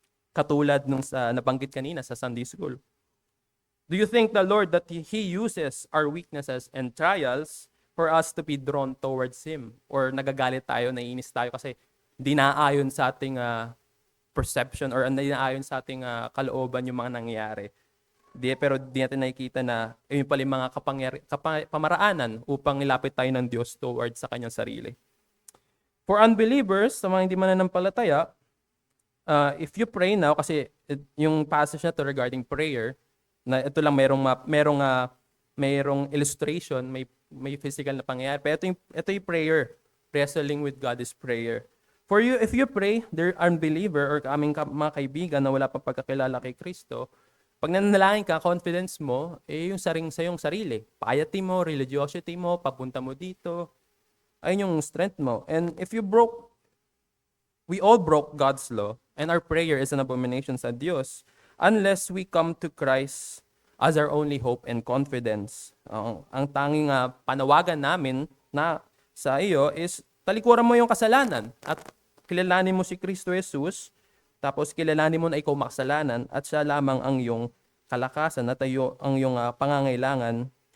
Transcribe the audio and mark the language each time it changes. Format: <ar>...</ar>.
<tl>Katulad nung nabanggit kanina sa Sunday School.</tl> <en>Do you think the Lord that He uses our weaknesses and trials for us to be drawn towards Him?</en> <tl>Or nagagalit tayo, naiinis tayo kasi hindi naaayon sa ating perception or naiaayon sa ating kalooban yung mga nangyayari. Pero di natin nakikita na yun pala yung mga pamaraanan upang ilapit tayo ng Diyos towards sa kanyang sarili. For unbelievers, sa mga hindi mananampalataya,</tl> <en>if you pray now,</en> <tl>kasi yung passage na to regarding prayer, na ito lang mayroong illustration, may physical na pangyayari. Pero ito yung prayer.</tl> <en>Wrestling with God is prayer. For you, if you pray, there unbeliever</en> <tl>or aming mga kaibigan na wala pang pagkakilala kay Kristo, pag nananalangin ka, confidence mo, yung sa iyong sarili. Piety mo, religiosity mo, papunta mo dito. Ayun yung strength mo.</tl> <en>And if you we all broke God's law, and our prayer is an abomination</en> <tl>sa Diyos,</tl> <en>unless we come to Christ as our only hope and confidence.</en> <tl>Ang tanging panawagan namin na sa iyo is talikuran mo yung kasalanan at kilalanin mo si Kristo Jesus, tapos kilalanin mo na ikaw makasalanan at siya lamang ang iyong kalakasan at ang iyong pangangailangan.</tl>